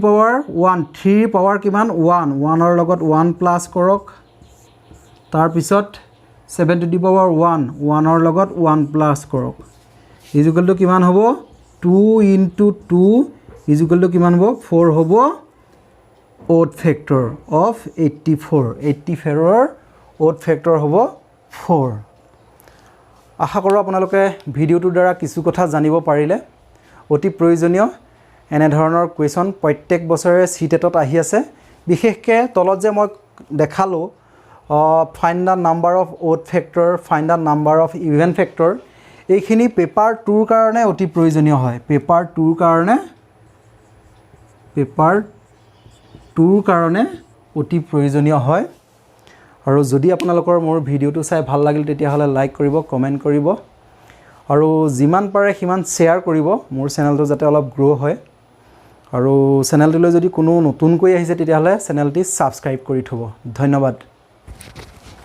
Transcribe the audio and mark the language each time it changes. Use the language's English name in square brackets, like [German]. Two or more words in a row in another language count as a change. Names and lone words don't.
[Assamese] পাৱাৰ 1 3 পাৱাৰ কিমান 1 1 ৰ লগত 1 প্লাস কৰক তাৰ পিছত 7 [English] to the power [Assamese] 1 1 ৰ লগত 1 প্লাস কৰক [English] equal to [Assamese] কিমান হ'ব 2 ইনটু 2 [English] equal to [Assamese] কিমান হ'ব 4 হ'ব [English] odd factor [Assamese] of 84 ৰ [English] odd factor [Assamese] হ'ব 4 আশা কৰোঁ আপোনালোকে ভিডিওটোৰ দ্বাৰা কিছু কথা জানিব পাৰিলে অতি প্ৰয়োজনীয় এনে ধৰণৰ কোৱেশ্যন প্ৰত্যেক বছৰে সিটেটত আহি আছে বিশেষকৈ তলত যে মই দেখালো [English] find the number of odd factor find the number of even factor [Assamese] এইখিনি পেপাৰ 2 ৰ কাৰণে অতি প্ৰয়োজনীয় হয় পেপাৰ 2 ৰ কাৰণে অতি প্ৰয়োজনীয় হয় আৰু যদি আপোনালোকৰ মোৰ ভিডিওটো চাই ভাল লাগিল তেতিয়াহ'লে লাইক কৰিব কমেন্ট কৰিব আৰু যিমান পাৰে সিমান শ্বেয়াৰ কৰিব মোৰ চেনেলটো যাতে অলপ গ্ৰো হয় আৰু চেনেলটোলৈ যদি কোনো নতুনকৈ আহিছে তেতিয়াহ'লে চেনেলটি সাবস্ক্ৰাইব কৰি থব ধন্যবাদ